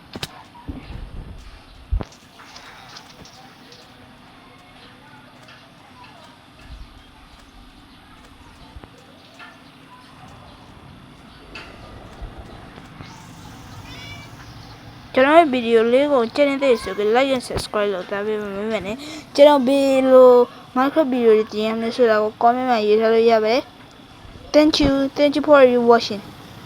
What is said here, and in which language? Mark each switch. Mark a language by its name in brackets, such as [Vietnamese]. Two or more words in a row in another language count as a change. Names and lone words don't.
[Burmese] ကျွန်တော်ရဲ့ဗီဒီယိုလေးကိုကြည့်နေတဲ့ဆိုပြီး [English] like and subscribe [Burmese] လုပ်ထားပေးပါမယ်နဲ့ကျွန်တော်ဘယ်လို Minecraft ဗီဒီယိုတွေတင်ရမလဲဆိုတာကို comment မှာရေးထားလို့ရပါတယ် [English] Thank you for watching